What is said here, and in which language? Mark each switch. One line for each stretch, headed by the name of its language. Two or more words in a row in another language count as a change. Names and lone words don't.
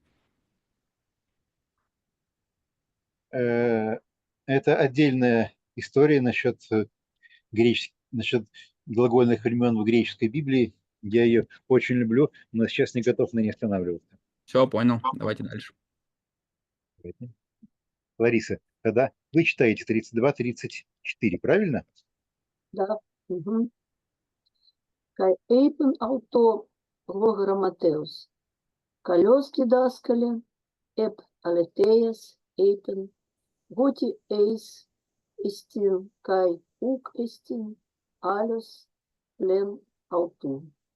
Russian: Это отдельная история насчет насчет глагольных времен в греческой Библии. Я ее очень люблю, но сейчас не готов на ней останавливаться. Все, понял. Давайте дальше. Лариса, тогда вы читаете 32-34, правильно? Да. Угу.
Greek: Καὶ εἶπεν αὐτῷ ὁ γραμματεύς. Καλῶς, διδάσκαλε, ἐπ᾽ ἀληθείας εἶπες ὅτι εἷς ἐστιν καὶ οὐκ ἔστιν ἄλλος πλὴν αὐτοῦ.